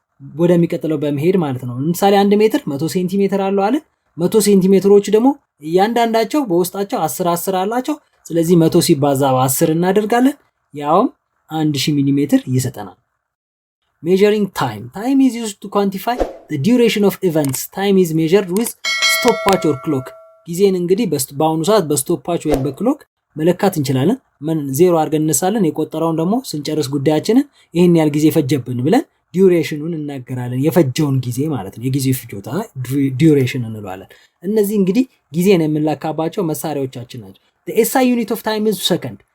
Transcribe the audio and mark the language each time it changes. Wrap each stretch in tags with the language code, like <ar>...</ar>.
<am>ወደሚቀጥለው በመሄድ ማለት ነው። ለምሳሌ 1 ሜትር 100 ሴንቲሜትር አለው አለ 100 ሴንቲሜትሮቹ ደግሞ እያንዳንዳቸው በውስጣቸው 10 አላቸው። ስለዚህ 100 ሲባዛ በ10 እናደርጋለን ያውም 1000 ሚሊ ሜትር ይሰጠናል።</am> <en>measuring time is used to quantify the duration of events. time is measured with stopwatch or clock.</en> <am>ጊዜን እንግዲህ በአሁኑ ሰዓት በስቶፕዋች ወይም በክሎክ መለካት እንችላለን። ዜሮ አድርገን እንነሳለን። የቆጠረውን ደግሞ ስንጨርስ ጉዳያችንን ይሄን ያህል ጊዜ ፈጀብን ብለን ዲዩሬሽኑን እናገራለን። የፈጀውን ጊዜ ማለት ነው። የጊዜው ፍጆታ ዲዩሬሽን እንለዋለን። እነዚህ እንግዲህ ጊዜን የምንለካባቸው መሳሪያዎቻችን ናቸው።</am> <en>the SI unit of time is second.</en>